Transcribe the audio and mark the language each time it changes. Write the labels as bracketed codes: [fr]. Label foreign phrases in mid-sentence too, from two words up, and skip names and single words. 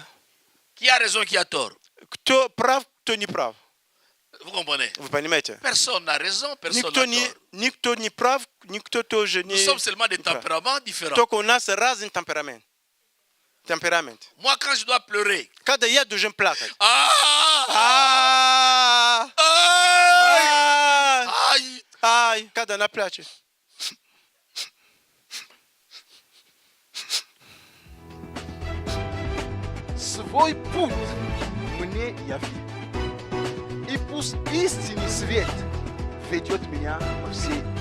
[fr] Qui a raison, qui a tort? Vous comprenez? Personne n'a raison, personne n'a tort. Nous sommes seulement des tempéraments différents. Moi, quand je dois pleurer, [ru] Свой путь мне яви, и пусть истинный свет ведет меня по всей.